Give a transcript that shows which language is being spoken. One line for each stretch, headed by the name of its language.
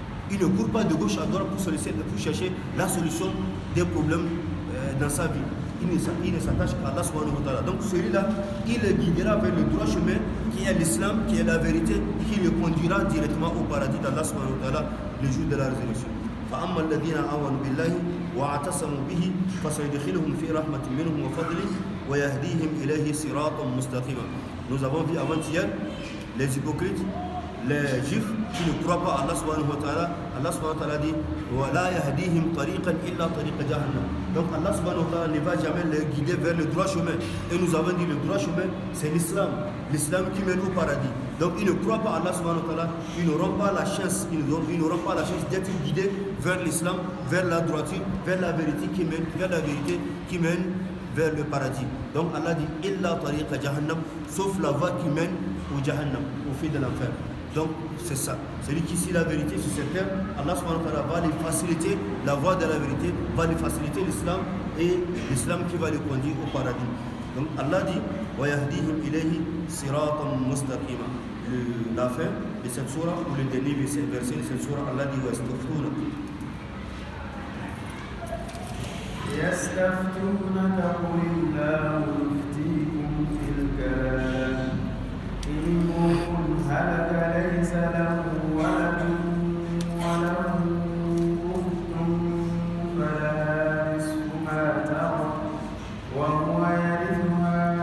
French: Il ne court pas de gauche à droite pour chercher la solution des problèmes dans sa vie. Il ne s'attache qu'à Allah subhanahu wa ta'ala. Donc celui-là, il le guidera vers le droit chemin qui est l'islam, qui est la vérité, qui le conduira directement au paradis d'Allah subhanahu wa ta'ala le jour de la résurrection.
Arabic: فأما الذين آمنوا بالله واعتصموا به فسيدخلهم في رحمة منه وفضل ويهديهم إليه صراطا مستقيما.
French: Nous avons vu avant-hier les hypocrites, les juifs qui ne croient pas à Allah subhanahu wa ta'ala.
Arabic: Allah subhanahu wa ta'ala dit وَلَا يَهْدِيهِمْ طَرِيقًا إِلَّا طَرِيقَ جَهَنَّمَ.
French: Donc Allah subhanahu wa ta'ala ne va jamais les guider vers le droit chemin. Et nous avons dit le droit chemin, c'est l'islam. L'islam qui mène au paradis. Donc ils ne croient pas à Allah subhanahu wa ta'ala, ils n'auront pas la chance, d'être guidés vers l'islam, vers la droiture, vers la vérité qui mène vers le paradis. Donc Allah dit
Arabic: illa tariqa jahannam,
French: sauf la voie qui mène au jahannam, au feu de l'enfer. Donc c'est ça. Celui qui suit la vérité sur cette terre, Allah subhanahu wa ta'ala va lui faciliter la voie de la vérité, va lui faciliter l'islam et l'islam qui va le conduire au paradis. Donc Allah dit
Arabic: وَيَهْدِيهِمْ إِلَيْهِ صِرَاطًا مُسْتَقِيمًا.
French: La fin de cette sourate, ou le dernier verset de cette sourate, Allah dit وَيَسْتَفْتُونَكَ
Arabic: يستفتونك قل الله يفتيكم في الكلام إن امرؤ هلك ليس له ولد وله أخت فلها نصف ما ترك وهو يرثها